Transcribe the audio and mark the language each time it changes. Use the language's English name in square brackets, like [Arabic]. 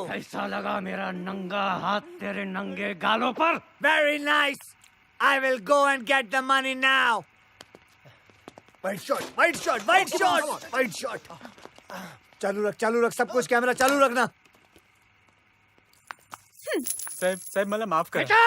[Hindi] कैसा लगा मेरा नंगा हाथ तेरे नंगे गालों पर? [English] Very nice. I will go and get the money now. White shot. [Hindi] चालू रख सब कुछ, कैमरा चालू रखना। [Marathi] साहब मला माफ करा।